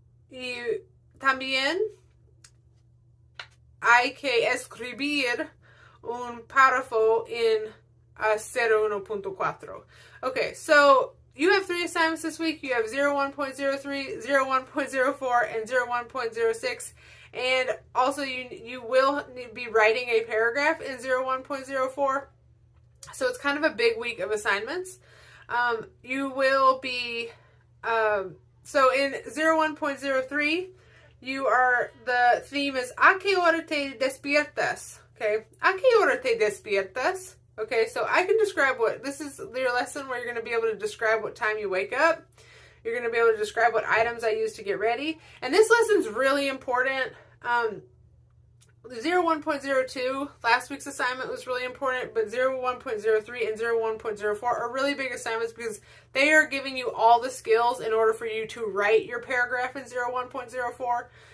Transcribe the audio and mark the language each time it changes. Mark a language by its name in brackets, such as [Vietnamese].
[Spanish] Y también hay que escribir un párrafo en 01.4. [English] Okay, so you have 3 assignments this week. You have 01.03, 01.04, and 01.06. And also you will be writing a paragraph in 01.04. So it's kind of a big week of assignments. You will be, so in 01.03, the theme is, [Spanish] ¿A qué hora te despiertas? [English] Okay, [Spanish] ¿A qué hora te despiertas? [English] Okay, so I can describe this is your lesson where you're going to be able to describe what time you wake up. You're going to be able to describe what items I use to get ready. And this lesson's really important. 01.02, last week's assignment was really important, but 01.03 and 01.04 are really big assignments because they are giving you all the skills in order for you to write your paragraph in 01.04.